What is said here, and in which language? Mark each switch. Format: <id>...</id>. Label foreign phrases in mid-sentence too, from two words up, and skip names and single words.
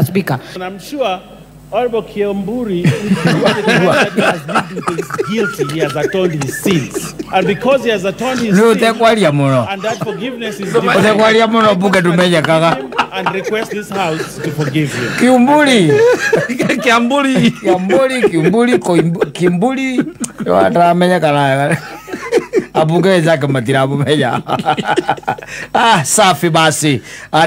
<en>Speaker. And I'm sure Honorable Koimburi has been guilty. He has atoned his sins. And because he has atoned his sins, and that forgiveness is divine, and request this house to forgive him. Kiumburi. Wataramenya kana abuge zake matirabu meja.</en> <sw>Safi basi.</sw>